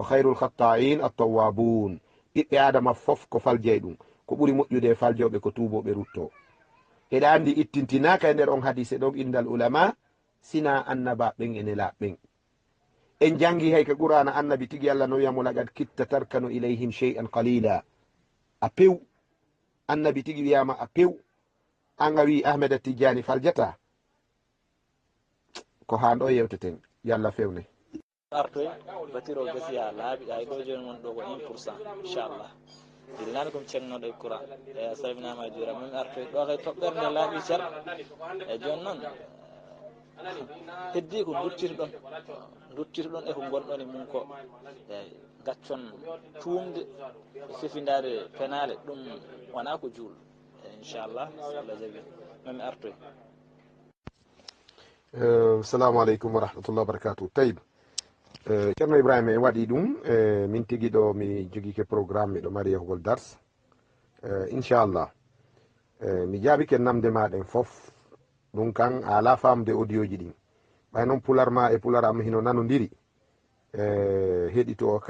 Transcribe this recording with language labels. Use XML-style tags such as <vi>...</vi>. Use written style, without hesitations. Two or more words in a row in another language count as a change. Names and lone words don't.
<ar>خير الخطائين التوابون</ar> <ff>ɓiɓɓe adama fof ko faljay ɗum ko ɓuri moƴƴude e faljoɓe ko tuboɓe rutto eɗa andi ittintinaka e nder on hadise ɗon</ff> <ar>عند العلماء</ar> <ff>sina annaba ɓen ene laɓɓen en jangi hay ka qur'ana annabi tigi allah no wiyamo</ff> <ar>لقد كدت تركن إليهم شيئا قليلا</ar> <ff>a pew annabi tigi wiyama a pew an a wi ahmeda tijjani faljata ko hanɗo yewteten yallah fewne artoy batiro gasiya laaɓi ay ɗo joni won ɗo ko 1% inchallah dilnani komi cegnoɗo e courant e a salminama e juura mami artoy ɗo kay toɓɓerde laaɓi cer e joni noon heddi ko duttirɗon e ko gonɗon e mum ko eyi gaccon tuumde e fefindade penale ɗum wona ko juul e inchallah so allah jaɓi mami artoy</ff> <ar>السلام عليكم ورحمة الله وبركاته</ar> <ff>tayib ceerno ibrahima en waɗi ɗum min tigui ɗo mi joguike programme miɗo mari yahugol dars inchallah mi jaabike namde maɗen foof ɗum kan a ala famde audio ji ɗin ɓay noon pular ma e pular am hino nanodiri heɗito</ff>